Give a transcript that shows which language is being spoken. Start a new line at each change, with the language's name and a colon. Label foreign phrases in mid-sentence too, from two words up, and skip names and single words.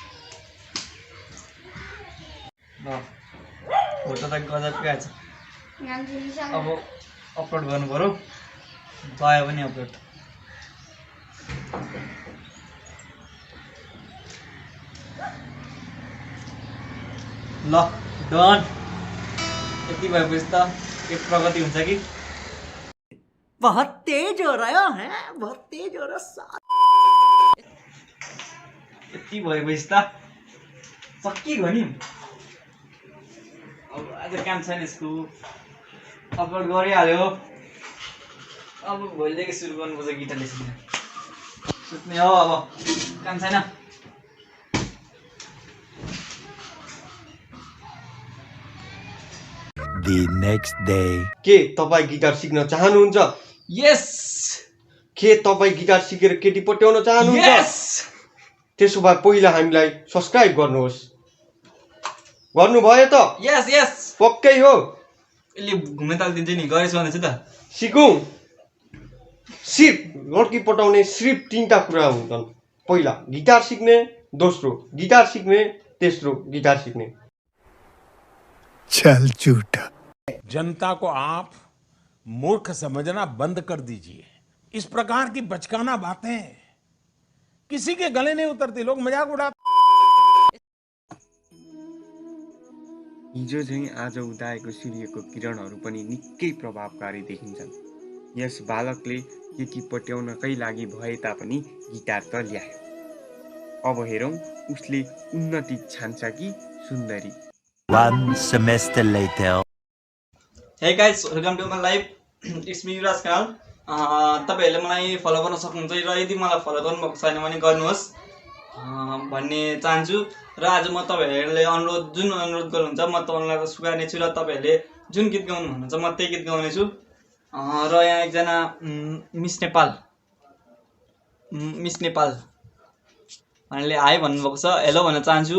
Nepali: ल फोटो त गजबकै आएछ अब अपलोड गर्नु पर्यो भयो पनि अपलोड ल डन यति भएपछि त एक प्रगति हुन्छ कि
Hindi: बहुत तेज हो रहा है बहुत तेज हो रहा
Nepali: यति भएपछि त सकिगयो नि अब आज काम छैन यसको अपलोड गरिहाल्यो अब भोलिदेखि सुरु गर्नुपर्छ गिटारले सिक्न सुत्ने हो अब काम छैन
English: The next day.
Nepali: के तपाईँ गिटार सिक्न चाहनुहुन्छ? यस के तपाईँ गिटार सिकेर केटी पट्याउन चाहनुहुन्छ? यस त्यसो भए पहिला हामीलाई सब्स्क्राइब गर्नुहोस्। गर्नुभयो त? यस यस पक्कै हो? यसले घुम्न तालिदिन्छ नि गरेछ भन्दैछु त सिकौँ।
Hindi: सिर्फ लड्की
Nepali: पटाउने सिर्फ 3टा कुरा हुन्छन्। पहिला गिटार सिक्ने, दोस्रो गिटार सिक्ने, तेस्रो गिटार सिक्ने।
Hindi: चल झूठा। जनता को आप मूर्ख समझना बंद कर दीजिए। इस प्रकार की बचकाना बातें किसी के गले नहीं उतरती, लोग मजाक उड़ाते।
Nepali: हिजो झैँ आज उदाएको सूर्यको किरणहरू पनि निकै प्रभावकारी देखिन्छन्। यस बालकले केटी पट्याउनकै लागि भए तापनि गिटार त ल्यायो। अब हेरौँ उसले उन्नति छान्छ कि सुन्दरी।
English: 1 semester later. Hey guys, welcome to my live. It's me Yuvraj Kanal.
Nepali: तपाईहरुले मलाई फलो गर्न सक्नुहुन्छ र यदि मलाई फलो गर्नुभएको छैन भने गर्नुहोस् भन्ने चाहन्छु। र आज म तपाईहरुले जुन अनुरोध गर्नुहुन्छ म तपाईहरुलाई सुगार्ने छु र तपाईहरुले जुन गीत गाउनु भन्नुहुन्छ म त्यही गीत गाउने छु। र यहाँ एकजना मिस नेपाल भन्नेले हाई भन्नुभएको छ, हेलो भन्न चाहन्छु।